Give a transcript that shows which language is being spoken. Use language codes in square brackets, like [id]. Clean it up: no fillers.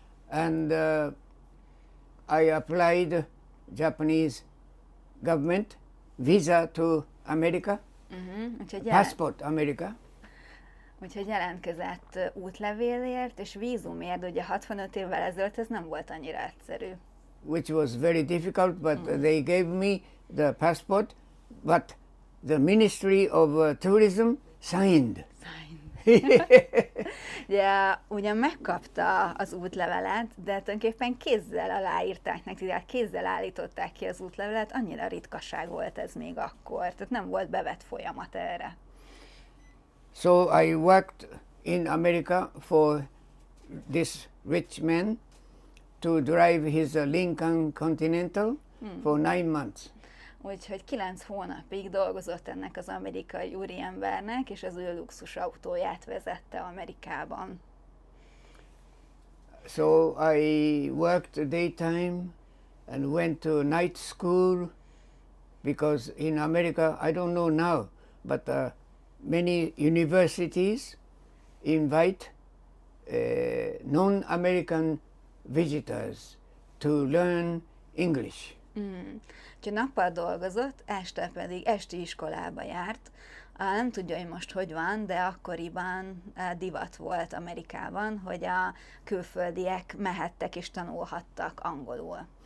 [en] And I applied Japanese government visa to America, passport America. [hu] Úgyhogy jelentkezett útlevélért és vízumért, ugye 65 évvel ezelőtt ez nem volt annyira egyszerű. [en] Which was very difficult, but they gave me the passport, but the Ministry of Tourism signed. [hu] Ugye, ugyan megkapta az útlevelet, de tulajdonképpen kézzel aláírták neki, tehát kézzel állították ki az útlevelet, annyira ritkaság volt ez még akkor, tehát nem volt bevett folyamat erre. [en] So I worked in America for this rich man to drive his Lincoln Continental for 9 months. [hu] Úgyhogy 9 hónapig dolgozott ennek az amerikai úriembernek, és az ő luxus autóját vezette Amerikában. [en] So I worked daytime and went to night school because in America, I don't know now, but many universities invite non-American visitors to learn English. [hu] Úgyhogy nappal dolgozott, este pedig esti iskolába járt. Nem tudja, hogy most hogy van, de akkoriban divat volt Amerikában, hogy a külföldiek mehettek és tanulhattak angolul.